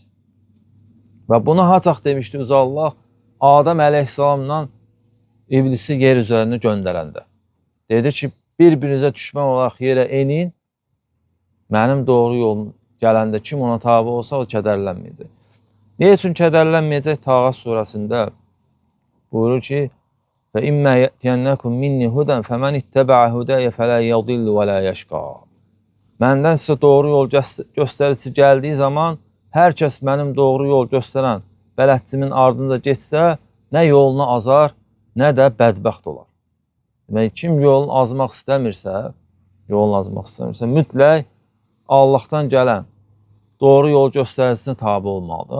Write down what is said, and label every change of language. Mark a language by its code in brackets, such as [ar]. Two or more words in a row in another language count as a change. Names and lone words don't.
[az] Və bunu haçaq demişdi uca Allah Adəm əleyhissalamla iblisi yer üzərinə göndərəndə. Dedi ki, bir-birinizə düşmən olaraq yerə enin, mənim doğru yolum gələndə kim ona tabi olsa o kədərlənməyəcək. Ne üçün kədərlənməyəcək? Tağa surəsində buyurur ki, [ar] فَإِمَّا يَأْتِيَنَّكُمْ مِنِّي هُدًى فَمَنِ اتَّبَعَ هُدَيَ فَلَا يَضِلُّ وَلَا يَشْقَى. [az] Məndən sizə doğru yol göstərici gəldiyi zaman, hər kəs mənim doğru yol göstərən bələdçimin ardınca getsə, nə yolunu azar, nə də bədbəxt olar. Demək, kim yolunu azmaq istəmirsə, mütləq Allahdan gələn doğru yol göstəricisine tabi olmalıdır.